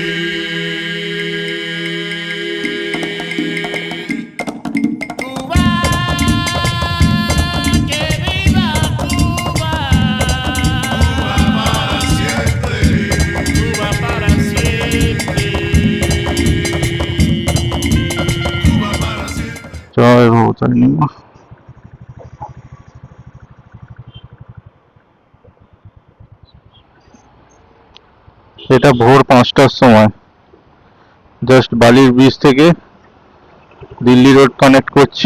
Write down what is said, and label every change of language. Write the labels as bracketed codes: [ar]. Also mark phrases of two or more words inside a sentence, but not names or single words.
[es] Cuba, que viva Cuba. Cuba para siempre. Cuba para siempre. Cuba para siempre. [bn] জয় ভবতারিণী মা। এটা ভোর 5টার সময়, জাস্ট বালির ব্রিজ থেকে দিল্লি রোড কানেক্ট করছি।